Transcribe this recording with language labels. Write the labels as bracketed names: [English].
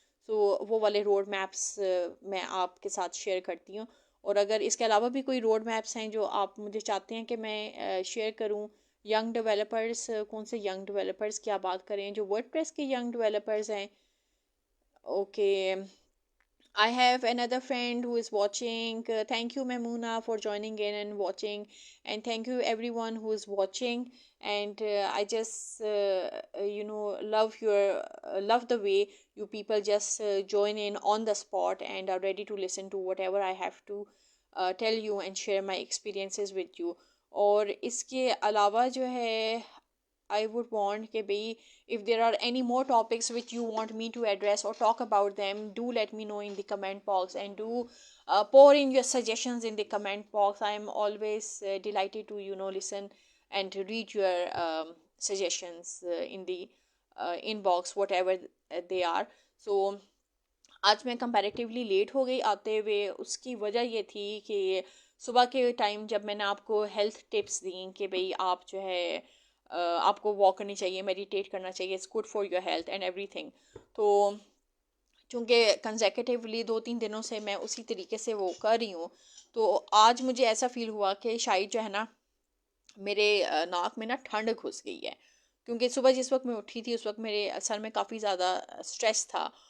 [Urdu] سو وہ والے road maps میں آپ کے ساتھ شیئر کرتی ہوں. اور اگر اس کے علاوہ بھی کوئی روڈ میپس ہیں جو آپ مجھے چاہتے ہیں کہ میں شیئر کروں، ینگ ڈیولپرز کون سے ینگ ڈیولپرز کیا بات کریں جو ورڈ پریس کے ینگ ڈیولپرز ہیں. Okay [English] I have another friend who is watching. Thank you, Memuna, for joining in and watching, and thank you everyone who is watching. And I just, love your love the way you people just join in on the spot and are ready to listen to whatever I have to tell you and share my experiences with you. [Urdu] اور اس کے علاوہ جو ہے [English] I would want [Urdu] کہ بھئی [English] if there are any more topics which you want me to address or talk about them, do let me know in the comment box, and do pour in your suggestions in the comment box. I am always delighted to listen and to read your suggestions in the inbox, whatever they are. [Urdu] So آج میں comparatively late ہو گئی آتے ہوئے. اس کی وجہ یہ تھی کہ صبح کے ٹائم جب میں نے آپ کو ہیلتھ ٹپس دیں کہ بھئی آپ جو ہے آپ کو واک کرنی چاہیے, میڈیٹیٹ کرنا چاہیے, [English] It's good for your health and everything. [Urdu] تو چونکہ کنزیکٹیولی 2-3 دنوں سے میں اسی طریقے سے وہ کر رہی ہوں, تو آج مجھے ایسا فیل ہوا کہ شاید جو ہے نا میرے ناک میں نا ٹھنڈ گھس گئی ہے, کیونکہ صبح جس وقت میں اٹھی تھی اس وقت میرے سر میں کافی زیادہ اسٹریس تھا.